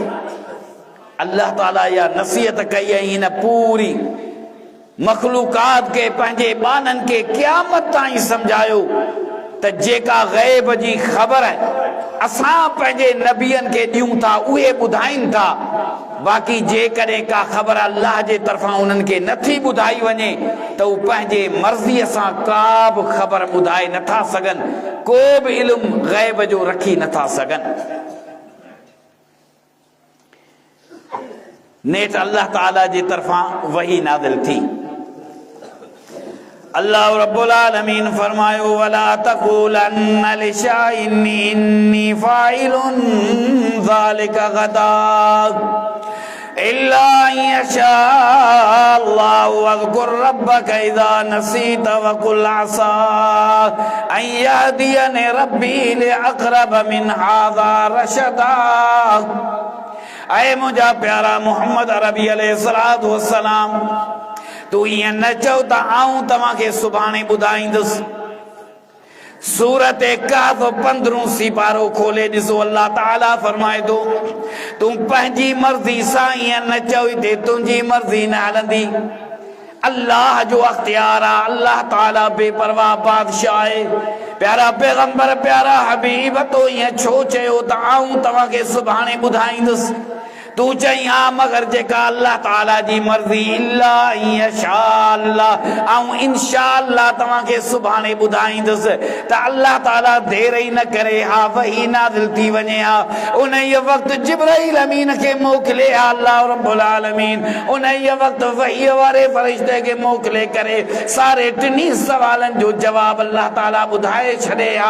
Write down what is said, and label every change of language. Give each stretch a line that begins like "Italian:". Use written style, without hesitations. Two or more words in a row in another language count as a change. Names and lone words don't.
Sindhi: अल्लाह ताला इहा नसीहत कई ऐं हिन पूरी मखलूकात खे पंहिंजे ॿाननि खे क़यामत ताईं सम्झायो त जेका ग़ैब जी ख़बर असां पंहिंजे नबियनि खे ॾियूं था उहे ॿुधाइनि था, बाक़ी जेकॾहिं का ख़बर अल्लाह जे तरफ़ां उन्हनि खे नथी ॿुधाई वञे त उहे पंहिंजे मर्ज़ीअ सां का बि ख़बर ॿुधाए नथा सघनि, को बि इल्मु ग़ैब जो रखी नथा सघनि। नेठ अल्लाह ताला जे तरफ़ां वही नाज़िल थी।
Arabic: الله رب العالمين فرمايو ولا تقولن لشيء إني فاعل ذلك غدا إلا أن يشاء الله واذكر ربك إذا نسيت وقل عسى أن يهدين ربي لأقرب من هذا رشدا.
Sindhi: ऐ मुंहिंजा प्यारा मोहम्मद अरबी
Arabic: عليه الصلاة والسلام,
Sindhi: तू ईअं न चओ त आऊं तव्हांखे सुभाणे ॿुधाईंदुसि। सूरत कहफ 15 सिपारो खोले ॾिसो, अल्लाह ताला फरमाए थो तूं पंहिंजी मर्ज़ी सां ईअं न चओ ते तुंहिंजी मर्ज़ी न हलंदी। अल्लाह जो अख्तियार आहे, अल्लाह ताला बेपरवाह बादशाह आहे। प्यारा पैगंबर, प्यारा हबीब, तो ईअं छो चयो त आऊं तव्हांखे सुभाणे ॿुधाईंदुसि? तू चई हा मगर जेका अल्लाह ताला जी मर्ज़ी,
Arabic: إلا يشاء الله,
Sindhi: ऐं
Arabic: إن شاء الله
Sindhi: तव्हांखे सुभाणे ॿुधाईंदुसि। त अल्लाह ताला देर ई न करे हा वही नाज़िल थी वञे हा, उन ई वक़्तु जिब्राइल अमीन खे मोकिले हा
Arabic: الله رب العالمين,
Sindhi: उन ई वक़्तु वही वारे फ़रिश्ते खे मोकिले करे सारे 3 सवालनि जो जवाब अल्लाह ताला ॿुधाए छॾे हा।